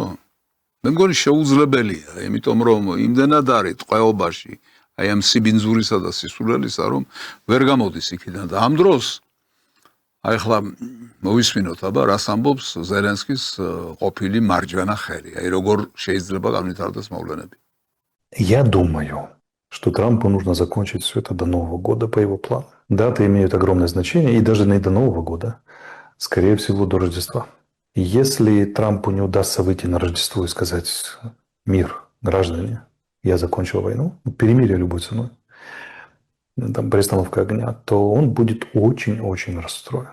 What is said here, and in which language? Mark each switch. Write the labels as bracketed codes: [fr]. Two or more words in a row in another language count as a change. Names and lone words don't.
[ka] მე მგონი შეუძლებელია, იმიტომ რომ იმდენად არის ტყვეობაში, აი ამ სიბინძურისა და სისულელისა, რომ ვერ გამოდის იქიდან და ამ დროს აი ხლა მოვისმინოთ აბა რას ამბობს ზელენსკის ყოფილი მარჯვენა ხელი, აი როგორ შეიძლება განვითარდეს მოვლენები. [ru] Я думаю, что Трампу нужно закончить все это до Нового года по его плану. Даты имеют огромное значение, и даже не до Нового года, скорее всего, до Рождества. И если Трампу не удастся выйти на Рождество и сказать: мир, граждане, я закончил войну, перемирие любой ценой, там, перестановка огня, то он будет очень-очень расстроен.